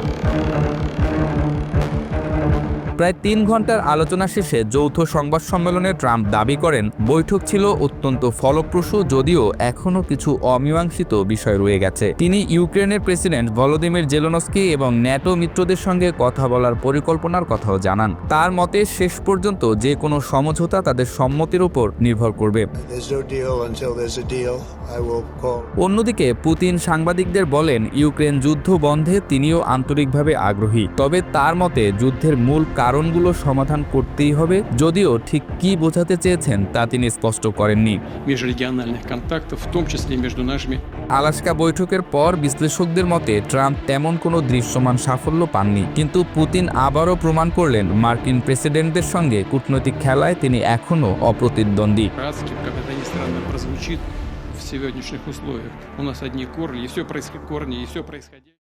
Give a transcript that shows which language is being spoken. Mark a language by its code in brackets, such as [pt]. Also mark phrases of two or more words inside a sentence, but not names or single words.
[bn] প্রায় 3 ঘন্টার আলোচনা শেষে যৌথ সংবাদ সম্মেলনে ট্রাম্প দাবি করেন, বৈঠক ছিল অত্যন্ত ফলপ্রসূ, যদিও এখনও কিছু অমীমাংসিত বিষয় রয়ে গেছে। তিনি ইউক্রেনের প্রেসিডেন্ট ভলোদিমির জেলেনস্কি এবং ন্যাটো মিত্রদের সঙ্গে কথা বলার পরিকল্পনার কথাও জানান। তার মতে শেষ পর্যন্ত যে কোনো সমঝোতা তাদের সম্মতির উপর নির্ভর করবে। [en] There's no deal until there's a deal. I will call. [bn] অন্যদিকে পুতিন সাংবাদিকদের বলেন, ইউক্রেন যুদ্ধ বন্ধে তিনিও আন্তরিকভাবে আগ্রহী, তবে তার মতে যুদ্ধের মূল কারণগুলো সমাধান করতেই হবে, যদিও ঠিক কি বোঝাতে চেয়েছেন তা তিনি স্পষ্ট করেননি। [ru] Межрегиональных контактов, в том числе между нашими. [bn] আলাস্কা বৈঠকের পর বিশ্লেষকদের মতে ট্রাম্প তেমন কোনো দৃশ্যমান সাফল্য পাননি, কিন্তু পুতিন আবারও প্রমাণ করলেন মার্কিন প্রেসিডেন্টদের সঙ্গে কূটনৈতিক খেলায় তিনি এখনও অপ্রতিদ্বন্দ্বী। [ru] Как это ни странно прозвучит в сегодняшних условиях. У нас одни корни, и все происходит.